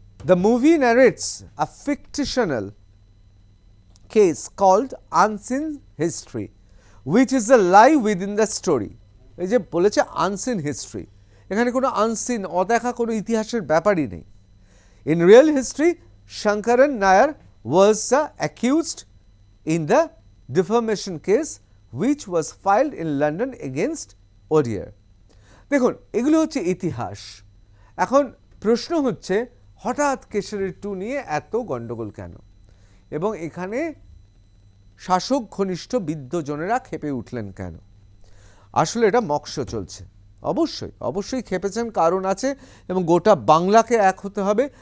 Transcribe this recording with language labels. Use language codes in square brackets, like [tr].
[en] The movie narrates a fictional case called Unseen History, which is a lie within the story. [bn] এই যে বলেছে [en] unseen history, [bn] এখানে কোনো unseen অদেখা কোনো ইতিহাসের ব্যাপারই নেই। [en] In real history, Shankaran Nair was accused in the defamation case which was filed in London against Odier. [bn] দেখুন এগুলো হচ্ছে ইতিহাস। এখন প্রশ্ন হচ্ছে হঠাৎ কেশরী 2 নিয়ে এত গন্ডগোল কেন, এবং এখানে শাসক ঘনিষ্ঠ বিদ্বজনেরা ক্ষেপে উঠলেন কেন? আসলে এটা মক্ষ চলছে। অবশ্যই ক্ষেপেছেন, কারণ আছে, এবং গোটা বাংলাকে এক হতে হবে।